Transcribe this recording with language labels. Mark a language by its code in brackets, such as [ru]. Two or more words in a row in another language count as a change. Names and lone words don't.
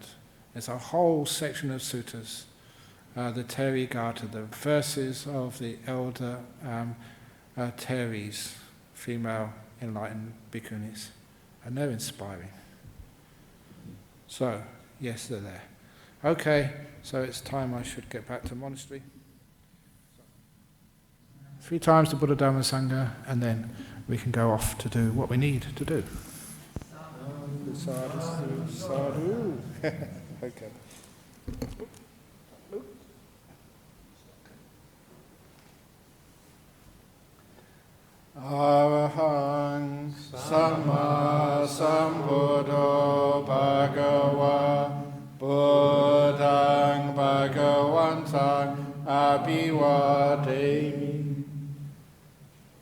[en] There's a whole section of suttas, the Therigatha, the verses of the elder Theris, female enlightened bhikkhunis, and they're inspiring. So, yes, they're there. Okay, so it's time I should get back to monastery. 3 times the Buddha Dhamma Sangha, and then we can go off to do what we need to do. [pi] Sadhu, sadhu, sadhu. [en] Okay. [pi] Arahang Samma Sambuddho Bhagava Buddhang Bhagavantang Abhivademi.